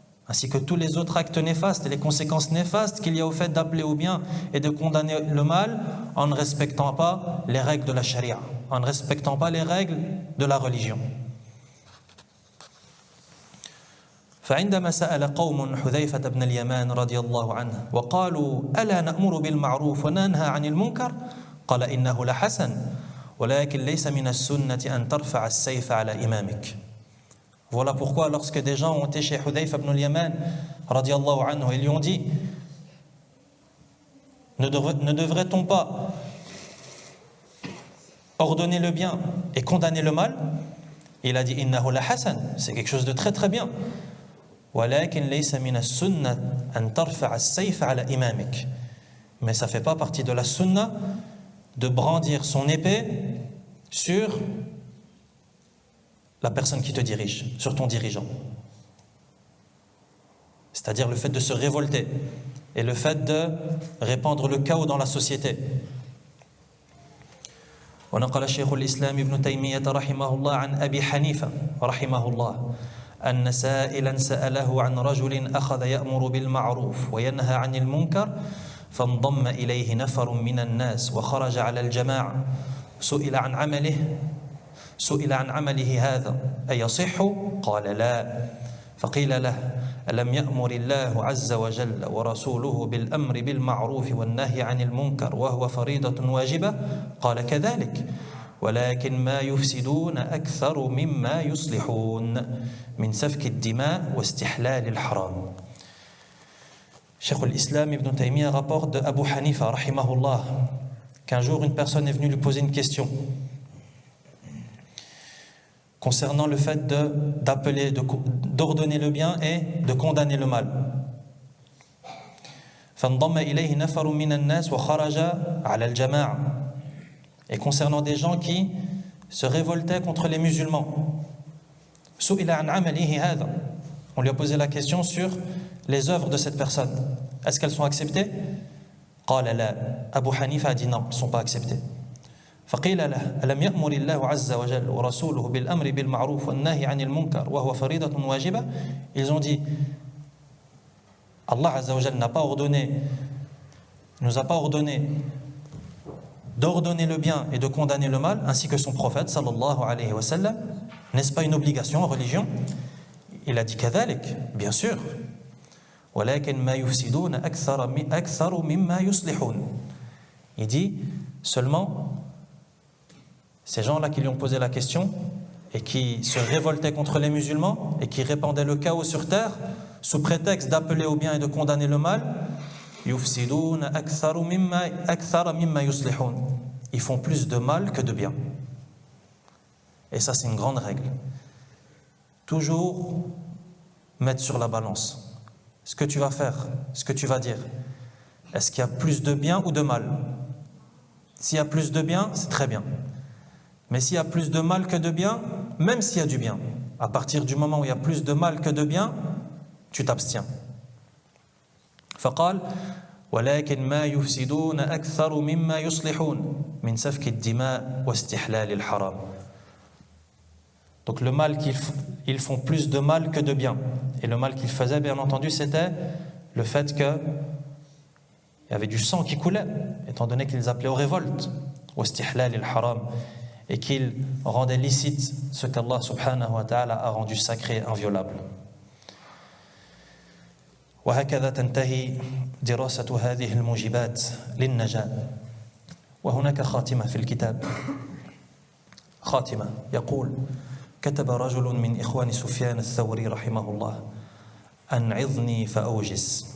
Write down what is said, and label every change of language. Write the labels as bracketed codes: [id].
[fr] Ainsi que tous les autres actes néfastes et les conséquences néfastes qu'il y a au fait d'appeler au bien et de condamner le mal en ne respectant pas les règles de la charia, en ne respectant pas les règles de la religion. [ar] فعندما سأل قوم حذيفة بن اليمان رضي الله عنه وقالوا ألا نأمر بالمعروف وننهى عن المنكر قال إنه لحسن ولكن ليس من السنة أن ترفع السيف على إمامك. [fr] Voilà pourquoi lorsque des gens ont été chez Hudhayfa ibn al-Yaman [ar] radiyallahu anhu, [fr] ils lui ont dit: ne devrait-on pas ordonner le bien et condamner le mal? Il a dit: [ar] innahu la hasan, [fr] c'est quelque chose de très très bien. [ar] Walakin laysa min as-sunnah an tarfa'a as-sayf ala imamik. [fr] Mais ça fait pas partie de la sunna de brandir son épée sur la personne qui te dirige, sur ton dirigeant. C'est-à-dire le fait de se révolter et le fait de répandre le chaos dans la société. [ar] ونقل شيخ الإسلام ابن تيمية رحمه الله عن أبي حنيفة رحمه الله أن سائلا سأله عن رجل أخذ يأمر بالمعروف وينهى عن المنكر فانضم إليه نفر من الناس وخرج على الجماعة سئل عن عمله سئل عن عمله هذا أيصح؟ قال لا. فقيل له ألم يأمر الله عز وجل ورسوله بالأمر بالمعروف والنهي عن المنكر وهو فريضة واجبة؟ قال كذلك ولكن ما يفسدون أكثر مما يصلحون من سفك الدماء واستحلال الحرام. [fr] Cheikh al-Islam Ibn Taymiyyah rapporte de Abu Hanifa rahimahullah qu'un jour une personne est venue lui poser une question concernant le fait d'ordonner le bien et de condamner le mal. [ar] فانضم إليه نفر من الناس وخرج على الجماعة. [fr] Et concernant des gens qui se révoltaient contre les musulmans. [ar] سئل عن عمله هذا. [fr] On lui a posé la question sur les œuvres de cette personne. Est-ce qu'elles sont acceptées? [ar] قال لا. [fr] Abu Hanifa a dit non, elles ne sont pas acceptées. [ar] فقيل له ألم يأمر الله عز وجل ورسوله بالأمر بالمعروف والنهي عن المنكر وهو فريضة واجبة. [fr] Ils ont dit Allah Azza wa Jal nous a pas ordonné d'ordonner le bien et de condamner le mal, ainsi que son prophète [ar] sallallahu alayhi wa sallam. [fr] N'est-ce pas une obligation en religion? Il a dit [ar] كذلك, [fr] bien sûr. [ar] ولكن ما يفسدون أكثر مما يصلحون. [fr] Il dit seulement ces gens-là qui lui ont posé la question et qui se révoltaient contre les musulmans et qui répandaient le chaos sur terre sous prétexte d'appeler au bien et de condamner le mal, [ar] يفسدون أكثر مما يصلحون. [fr] Ils font plus de mal que de bien. Et ça, c'est une grande règle. Toujours mettre sur la balance ce que tu vas faire, ce que tu vas dire. Est-ce qu'il y a plus de bien ou de mal? S'il y a plus de bien, c'est très bien. Mais s'il y a plus de mal que de bien, même s'il y a du bien, à partir du moment où il y a plus de mal que de bien, tu t'abstiens. [ar] فقال ولكن ما يفسدون أكثر مما يصلحون من سفك الدماء واستحلال الحرام. [fr] Donc le mal ils font plus de mal que de bien. Et le mal qu'ils faisaient, bien entendu, c'était le fait qu'il y avait du sang qui coulait, étant donné qu'ils appelaient aux révoltes, [ar] واستحلال الحرام, [fr] et qu'ils rendaient licite ce qu'Allah subhanahu wa ta'ala a rendu sacré, inviolable. [ar] وهكذا تنتهي دراسة هذه الموجبات للنجاة. وهناك خاتمة في الكتاب، خاتمة يقول: كتب رجل من إخوان سفيان الثوري رحمه الله: أنعظني فأوجز.